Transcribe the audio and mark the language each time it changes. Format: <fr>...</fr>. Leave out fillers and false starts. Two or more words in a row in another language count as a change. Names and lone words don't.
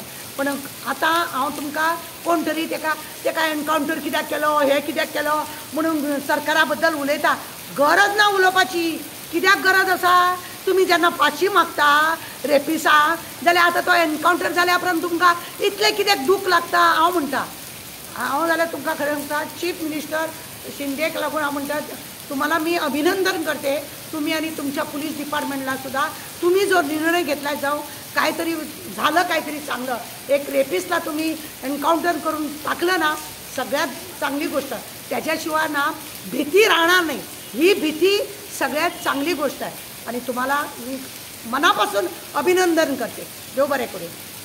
<kok>पण आतां हांव तुमकां कोण तरी ताका एनकावंटर कित्याक केलो हें कित्याक केलो म्हणून सरकारा बद्दल उलयता गरज ना उलोवपाची। कित्याक गरज आसा तुमी जेन्ना फाशी मागता रेपिसांक जाल्यार आतां तो एनकावंटर जाल्या उपरांत तुमकां इतलें कित्याक दूख लागता हांव म्हणटा। हांव जाल्यार तुमकां खरें सांगता चीफ मिनिस्टर शिंदेक लागून हांव म्हणटा</kok> <mr>तुम्हाला मी अभिनंदन करते तुम्ही आणि तुमच्या पोलीस डिपार्टमेंटला सुद्धा तुम्ही जो निर्णय घेतला जाऊ काहीतरी झालं काहीतरी चांगलं एक रेपिस्टला तुम्ही एन्काउंटर करून टाकलं ना सगळ्यात चांगली गोष्ट त्याच्याशिवाय ना भीती राहणार नाही ही भीती सगळ्यात चांगली गोष्ट आहे आणि तुम्हाला मी मनापासून अभिनंदन करते</mr> <kok>देव बरे करू।</kok>